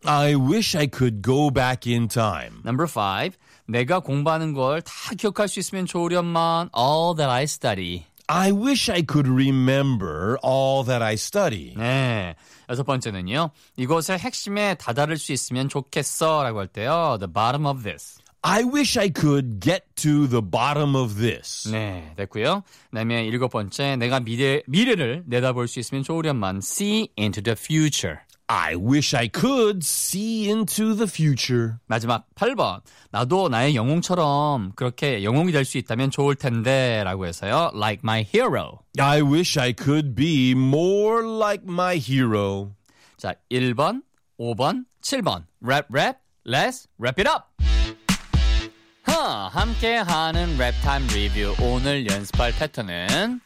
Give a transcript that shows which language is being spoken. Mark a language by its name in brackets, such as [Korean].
[English] I wish I could go back in time. [Korean] Number 5. 내가 공부하는 걸 다 기억할 수 있으면 좋으련만 [English] all that I study. I wish I could remember all that I study. [Korean] 네, 여섯 번째는요. 이것의 핵심에 다다를 수 있으면 좋겠어라고 할 때요. [English] The bottom of this. I wish I could get to the bottom of this. [Korean] 네, 됐고요. 그다음에 일곱 번째, 내가 미래를 내다볼 수 있으면 좋으련만 [English] see into the future. I wish I could see into the future. [Korean] 마지막 8번. 나도 나의 영웅처럼 그렇게 영웅이 될 수 있다면 좋을 텐데 라고 해서요. [English] Like my hero. I wish I could be more like my hero. [Korean] 자, 1번, 5번, 7번. [English] Rap, rap, let's wrap it up. [Korean] 함께하는 랩 타임 리뷰. 오늘 연습할 패턴은